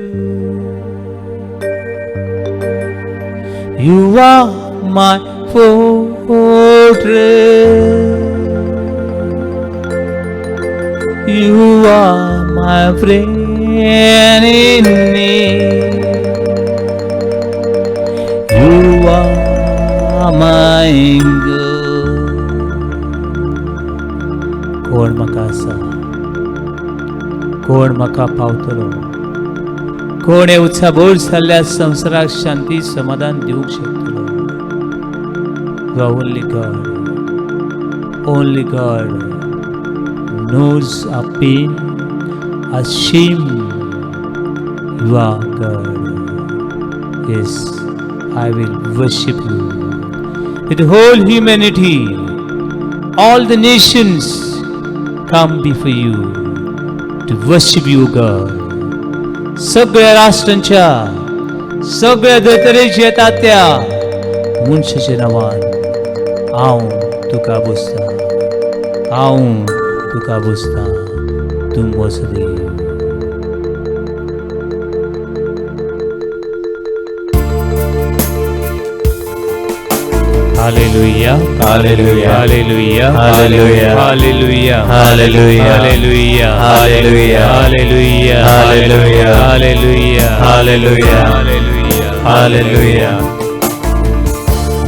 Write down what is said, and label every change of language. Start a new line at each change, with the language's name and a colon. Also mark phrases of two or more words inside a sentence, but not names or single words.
English: You are my fortress. You are my friend in need. You are my God.
Konkani: कोण म्हाका आसा, कोण म्हाका पावतलो, कोण हे उत्साहभोर जाल्ल्या संवसाराक शांती समाधान दिवंक शकतलो.
English: You are only God. Only God knows our pain, our shame. You are God. Yes, I will worship you with whole humanity. All the nations come before you to worship you, God.
Konkani: सगळ्या राष्ट्रांच्या, सगळ्या धर्तरेच्या येतात त्या मनशाच्या नांवान हांव तुका बुजता, हांव तुका बुजता. तूं म्हजो देव.
English: Hallelujah, hallelujah, hallelujah, hallelujah, hallelujah, hallelujah, hallelujah, hallelujah, hallelujah, hallelujah, hallelujah, hallelujah, hallelujah, hallelujah.